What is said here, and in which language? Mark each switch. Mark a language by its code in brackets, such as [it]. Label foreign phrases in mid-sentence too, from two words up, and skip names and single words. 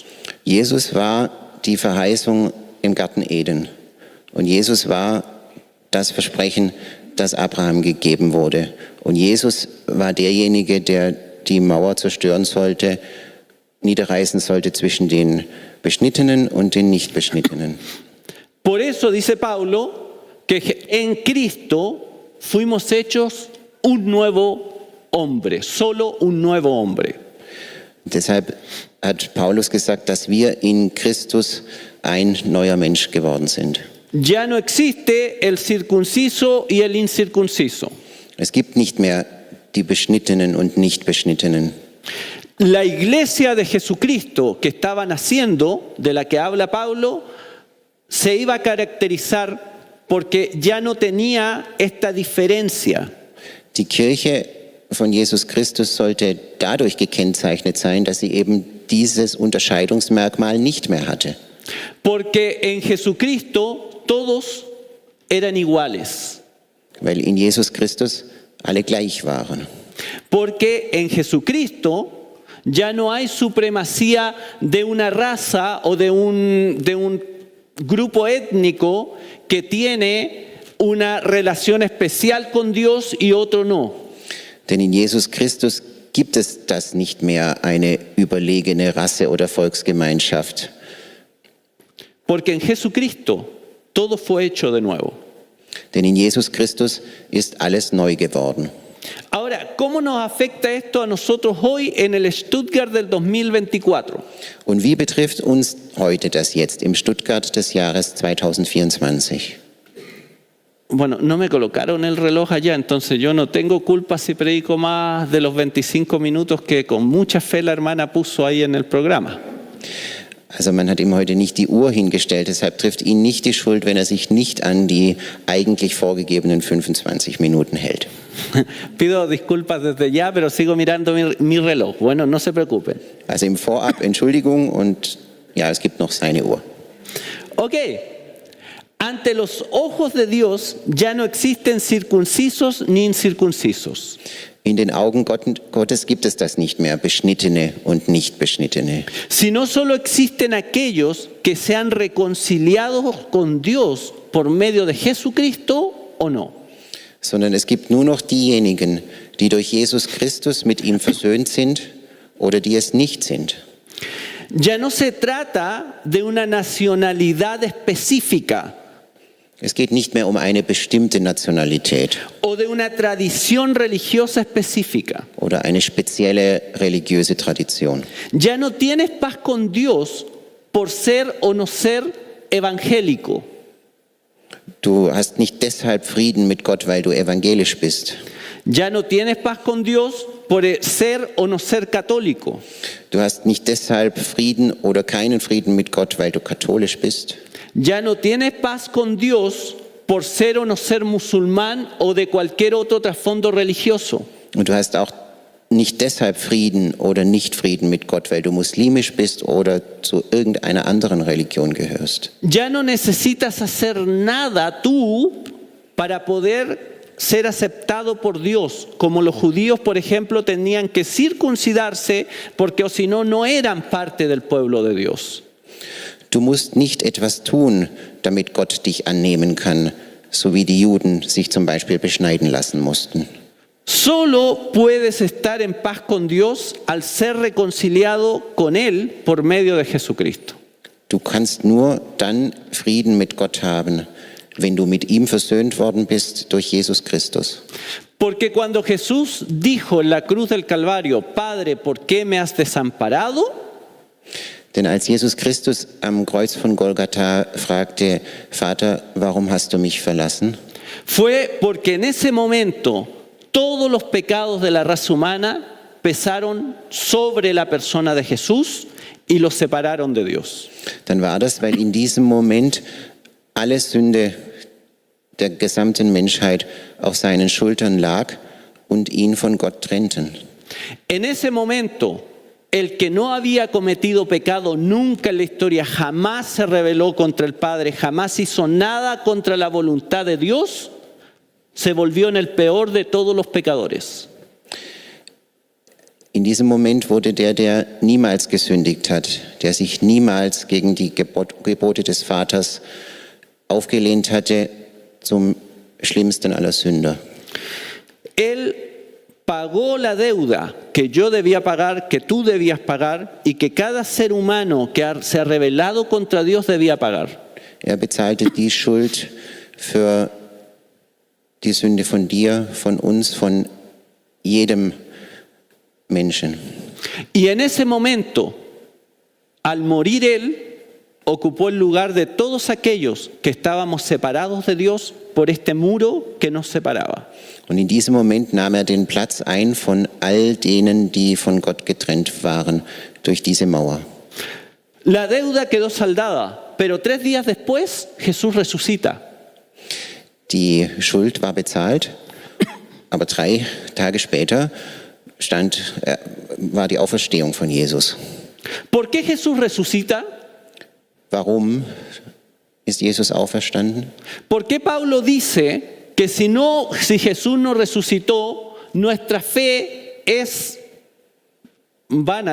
[de] Jesus war die Verheißung im Garten Eden. Und Jesus war das Versprechen, das Abraham gegeben wurde. Und Jesus war derjenige, der die Mauer zerstören sollte, niederreißen sollte zwischen den Beschnittenen und den Nichtbeschnittenen. [es] Por eso dice Pablo que en Cristo fuimos hechos un nuevo hombre, solo un nuevo hombre. [de] Deshalb hat Paulus gesagt, dass wir in Christus ein neuer Mensch geworden sind. [es] Ya no existe el circunciso y el incircunciso. [de] Es gibt nicht mehr die Beschnittenen und Nichtbeschnittenen. [es] La iglesia de Jesucristo que estaba naciendo, de la que habla Pablo, se iba a caracterizar porque ya no tenía esta diferencia. [de] Die Kirche von Jesus Christus sollte dadurch gekennzeichnet sein, dass sie eben dieses Unterscheidungsmerkmal nicht mehr hatte. [es] Porque en Jesucristo todos eran iguales. [de] Weil in Jesus Christus alle gleich waren. [es] Porque en Jesucristo ya no hay supremacía de una raza o de un grupo étnico que tiene una relación especial con Dios y otro no. [de] Denn in Jesus Christus gibt es das nicht mehr, eine überlegene Rasse oder Volksgemeinschaft. [es] Porque en Jesucristo todo fue hecho de nuevo. [de] Denn in Jesus Christus ist alles neu geworden. [es] Ahora, ¿cómo nos afecta esto a nosotros hoy en el Stuttgart del 2024? [de] Und wie betrifft uns heute das jetzt im Stuttgart des Jahres 2024? [es] Bueno, no me colocaron el reloj allá, entonces yo no tengo culpa si predico más de los 25 minutos que con mucha fe la hermana puso ahí en el programa. [de] Also man hat ihm heute nicht die Uhr hingestellt, deshalb trifft ihn nicht die Schuld, wenn er sich nicht an die eigentlich vorgegebenen 25 Minuten hält. [es] Pido disculpas desde ya, pero sigo mirando mi reloj. Bueno, no se preocupen. [de] Also im Vorab Entschuldigung und ja, es gibt noch seine Uhr. [es] Ok, ante los ojos de Dios ya no existen circuncisos ni incircuncisos. [de] In den Augen Gottes gibt es das nicht mehr, Beschnittene und Nichtbeschnittene. [es] Sino solo existen aquellos que se han reconciliado con Dios por medio de Jesucristo o no. [de] Sondern es gibt nur noch diejenigen, die durch Jesus Christus mit ihm versöhnt sind oder die es nicht sind. [es] Ya no se trata de una nacionalidad específica [de] Es geht nicht mehr um eine bestimmte Nationalität [es] o de una tradición religiosa específica. [de] oder eine spezielle religiöse Tradition. [es] Ya no tienes paz con Dios por ser o no ser evangélico. [de] Du hast nicht deshalb Frieden mit Gott, weil du evangelisch bist. [es] Ya no tienes paz con Dios por ser o no ser católico. [de] Du hast nicht deshalb Frieden oder keinen Frieden mit Gott, weil du katholisch bist. [es] Ya no tienes paz con Dios por ser o no ser musulmán o de cualquier otro trasfondo religioso. [de] Und du hast auch nicht deshalb Frieden oder nicht Frieden mit Gott, weil du muslimisch bist oder zu irgendeiner anderen Religion gehörst. [es] Ya no necesitas hacer nada tú para poder ser aceptado por Dios, como los judíos, por ejemplo, tenían que circuncidarse porque o si no, no eran parte del pueblo de Dios. [de] Du musst nicht etwas tun, damit Gott dich annehmen kann, so wie die Juden sich zum Beispiel beschneiden lassen mussten. [es] Solo puedes estar en paz con Dios al ser reconciliado con Él por medio de Jesucristo. [de] Du kannst nur dann Frieden mit Gott haben, wenn du mit ihm versöhnt worden bist durch Jesus Christus. [es] Porque cuando Jesús dijo en la cruz del Calvario, Padre, ¿por qué me has desamparado? [de] Denn als Jesus Christus am Kreuz von Golgatha fragte, Vater, warum hast du mich verlassen? [es] Fue porque en ese momento todos los pecados de la raza humana pesaron sobre la persona de Jesús y los separaron de Dios. [de] Dann war das, weil in diesem Moment alle Sünde der gesamten Menschheit auf seinen Schultern lag und ihn von Gott trennten. [es] En ese momento, el que no había cometido pecado nunca en la historia, jamás se rebeló contra el Padre, jamás hizo nada contra la voluntad de Dios, se volvió en el peor de todos los pecadores. [de] In diesem Moment wurde der niemals gesündigt hat, der sich niemals gegen die Gebote des Vaters aufgelehnt hatte, zum schlimmsten aller Sünder. [es] Él pagó la deuda que yo debía pagar, que tú debías pagar y que cada ser humano que se ha rebelado contra Dios debía pagar. [de] Er bezahlte die Schuld für die Sünde von dir, von uns, von jedem Menschen. [es] Y en ese momento, al morir Él, ocupó el lugar de todos aquellos que estábamos separados de Dios por este muro que nos separaba. [de] Und in diesem Moment nahm er den Platz ein von all denen, die von Gott getrennt waren durch diese Mauer. [es] La deuda quedó saldada, pero 3 días después Jesús resucita. [de] Die Schuld war bezahlt, aber 3 Tage später war die Auferstehung von Jesus. [es] ¿Por qué Jesús resucita? [de] Warum ist Jesus auferstanden? [es] ¿Por qué Pablo dice que si Jesús no resucitó, nuestra fe es vana?